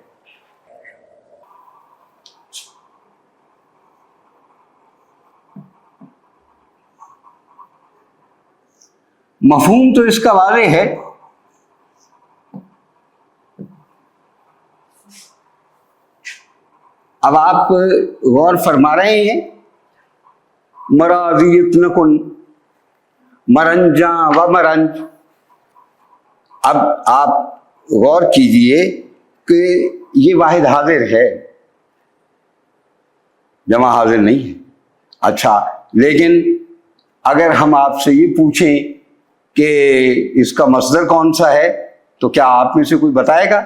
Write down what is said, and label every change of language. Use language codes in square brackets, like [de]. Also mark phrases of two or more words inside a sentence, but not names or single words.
[ur] مفہوم تو اس کا واضح ہے، اب آپ غور فرما رہے ہیں، [fa] مرا اذیت نہ کن، مرنجاں و مرنج۔ [ur] اب آپ غور کیجئے کہ یہ واحد حاضر ہے، جمع حاضر نہیں ہے۔ اچھا، لیکن اگر ہم آپ سے یہ پوچھیں کہ اس کا مصدر کون سا ہے، تو کیا آپ میں سے کوئی بتائے گا؟